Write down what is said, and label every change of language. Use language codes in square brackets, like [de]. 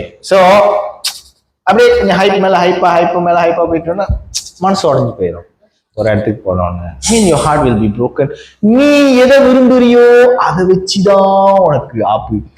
[ta] So அப்படியே கொஞ்சம் hype மேல ஹைப்பா போயிட்டோம்னா மனசு உடஞ்சு போயிடும். ஒரு இடத்துக்கு போனோன்னு [en] your heart will be broken. [ta] நீ எதை விரும்புறியோ அதை வச்சுதான் உனக்கு ஆப்பு.